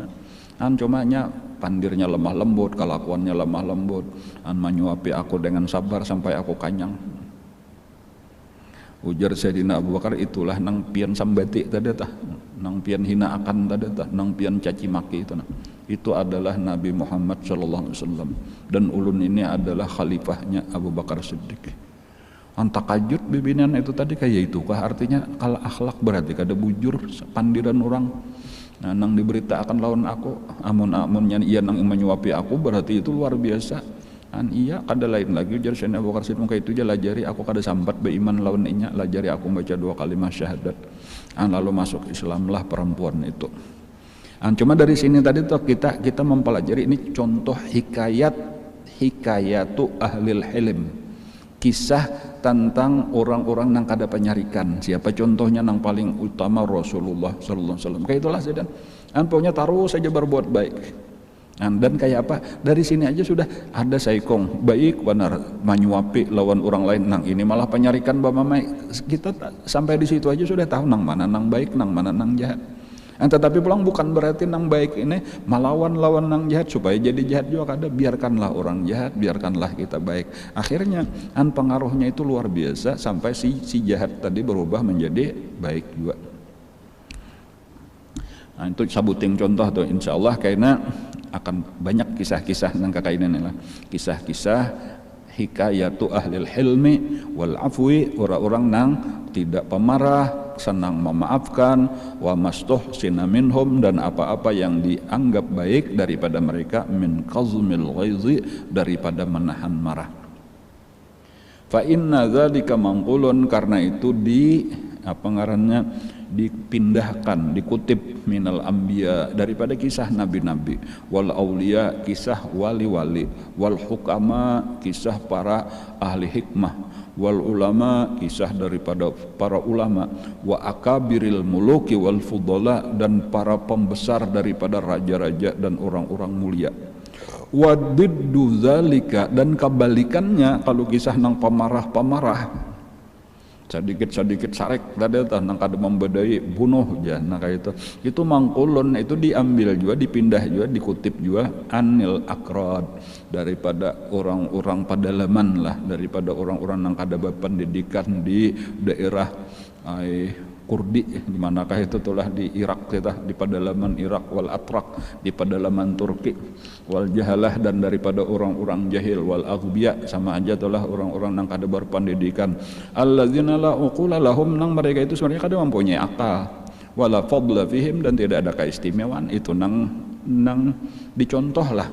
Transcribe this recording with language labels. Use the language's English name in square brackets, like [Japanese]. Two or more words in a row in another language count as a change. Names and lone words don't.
[Banjar] Cuma nya pandirnya lemah lembut, kelakuannya lemah lembut, menyuapi aku dengan sabar sampai aku kanyang. Ujar Sayyidina Abu Bakar, itulah nang pian sambati tadi tah, nang pian hina akan tadi tah, nang pian caci maki itu nah. Itu adalah Nabi Muhammad [Arabic] صلى الله عليه وسلم [Banjar] dan ulun ini adalah khalifahnya Abu Bakar Siddiq. Takajud bibinan itu tadi kayak itu kah artinya kalau akhlak berarti kada bujur pandiran orang. Nah, nang diberitakan lawan aku amun-amunnya ia nang menyuapi aku berarti itu luar biasa. Iya kada lain lagi ujar Sayyidina Abu Bakar Siddiq itu aja lajari aku kada sambat beriman lawan inya, lajari aku baca 2 kalimat syahadat. Lalu masuk Islamlah perempuan itu. Cuma dari sini tadi tuh kita mempelajari ini contoh [Arabic] حكاية أهل الحلم, [Banjar] kisah tentang orang-orang nang kada penyarikan. Siapa contohnya nang paling utama? [Arabic] رسول الله صلى الله عليه وسلم. [Banjar] Kayak itulah saja. Pokoknya taruh saja berbuat baik. Dan kayak apa? Dari sini aja sudah ada saikong baik benar menyuapi lawan orang lain, nang ini malah penyarikan bamamai. Kita sampai di situ aja sudah tahu nang mana nang baik, nang mana nang jahat. Tetapi pulang bukan berarti nang baik ini melawan lawan nang jahat supaya jadi jahat juga kada. Biarkanlah orang jahat, biarkanlah kita baik. Akhirnya pengaruhnya itu luar biasa sampai si jahat tadi berubah menjadi baik juga. Itu sabuting contoh tuh insyaallah karena akan banyak kisah-kisah nang kakainan lah. [Arabic] Kisah-kisah حكاية أهل الحلم والعفو, [Banjar] orang-orang nang tidak pemarah, senang memaafkan, [Arabic] وما استحسن منهم, [Banjar] dan apa-apa yang dianggap baik daripada mereka, [Arabic] من كظم الغيظ, [Banjar] daripada menahan marah. [Arabic] فإن ذلك منقول, [Banjar] karena itu dipindahkan, dikutip [Arabic] من الأنبياء, [Banjar] daripada kisah nabi-nabi, [Arabic] والأولياء, [Banjar] kisah wali-wali, [Arabic] والحكماء, [Banjar] kisah para ahli hikmah, [Arabic] والعلماء, [Banjar] kisah daripada para ulama, [Arabic] وأكابر الملوك والفضلاء, [Banjar] dan para pembesar daripada raja-raja dan orang-orang mulia. [Arabic] وضد ذلك, [Banjar] dan kebalikannya kalau kisah nang pemarah-pemarah, sedikit sarek tadi nang kada membedai bunuh aja, nah kayak itu mangkulun, itu diambil juga, dipindah juga, dikutip juga [Arabic] عن الأكراد, [Banjar] daripada orang-orang pedalaman lah, daripada orang-orang yang kada berpendidikan di daerah Kurdi, di manakah itu telah di Irak, kita di pedalaman Irak, [Arabic] والأتراك [Banjar] di pedalaman Turki, [Arabic] والجهلة [Banjar] dan daripada orang-orang jahil, [Arabic] والأغبياء [Banjar] sama aja telah orang-orang nang kada berpendidikan, [Arabic] الذين لا عقول لهم [Banjar] nang mereka itu sebenarnya kada mempunyai akal, [Arabic] ولا فضل فيهم [Banjar] dan tidak ada keistimewaan, itu nang dicontoh lah.